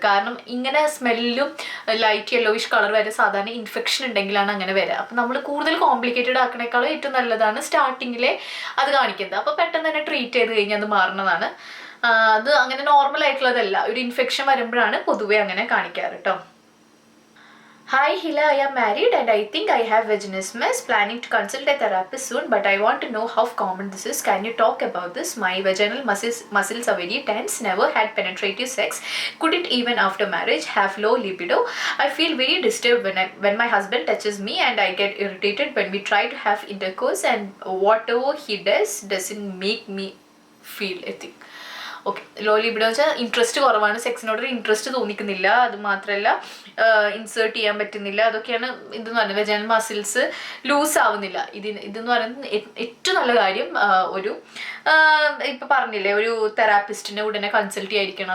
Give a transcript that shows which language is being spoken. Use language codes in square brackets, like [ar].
[ml] കാരണം ഇങ്ങനെ സ്മെല്ലും ലൈറ്റ് യെല്ലോയിഷ് കളർ വരെ സാധാരണ ഇൻഫെക്ഷൻ ഉണ്ടെങ്കിലാണ് അങ്ങനെ വരിക. അപ്പോൾ നമ്മൾ കൂടുതൽ കോംപ്ലിക്കേറ്റഡ് ആക്കണേക്കാളും ഏറ്റവും നല്ലതാണ് സ്റ്റാർട്ടിങ്ങിലെ അത് കാണിക്കുന്നത്. അപ്പോൾ പെട്ടെന്ന് തന്നെ ട്രീറ്റ് ചെയ്ത് കഴിഞ്ഞാൽ അത് മാറുന്നതാണ്. അത് അങ്ങനെ നോർമൽ ആയിട്ടുള്ളതല്ല, ഒരു ഇൻഫെക്ഷൻ വരുമ്പോഴാണ് പൊതുവെ അങ്ങനെ കാണിക്കാറ് കേട്ടോ. [en] Hi Hila, I am married and I think I have vaginismus. Planning to consult a therapist soon, but I want to know how common this is. Can you talk about this? My vaginal muscles are very tense. Never had penetrative sex. Couldn't even after marriage. Have low libido. I feel very disturbed when my husband touches me, and I get irritated when we try to have intercourse, and whatever he does doesn't make me feel a thing. [ml] Okay, law libido എന്ന് വെച്ചാൽ interest കുറവാണ്, സെക്സിനോടൊരു interest തോന്നിക്കുന്നില്ല, അത് മാത്രമല്ല insert ചെയ്യാൻ പറ്റുന്നില്ല, അതൊക്കെയാണ് ഇതെന്ന് പറയുന്നത്. വെജൈനൽ മസിൽസ് ലൂസ് ആവുന്നില്ല. ഇതെന്ന് പറയുന്നത് ഏറ്റവും നല്ല കാര്യം ഒരു ഇപ്പം പറഞ്ഞില്ലേ, ഒരു തെറാപ്പിസ്റ്റിനെ ഉടനെ കൺസൾട്ട് ചെയ്യാതിരിക്കണം.